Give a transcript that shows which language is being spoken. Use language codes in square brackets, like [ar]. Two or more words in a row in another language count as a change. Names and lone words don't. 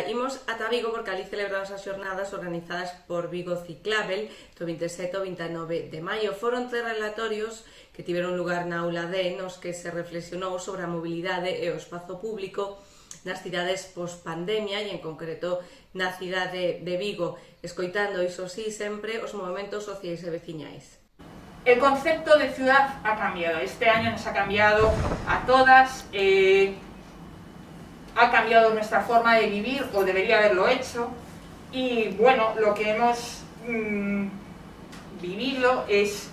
[gl] Imos ata Vigo porque ali celebramos as xornadas organizadas por Vigo Ciclabel do 27 ao 29 de maio. Foron 3 relatorios que tiveron lugar na aula D nos que se reflexionou sobre a mobilidade e o espazo público nas cidades post-pandemia e en concreto na cidade de Vigo, escoitando, iso sí, sempre os movementos sociais e veciñais. [es] El concepto de ciudad ha cambiado. Este año nos ha cambiado a todas. Ha cambiado nuestra forma de vivir, o debería haberlo hecho, y bueno, lo que hemos vivido es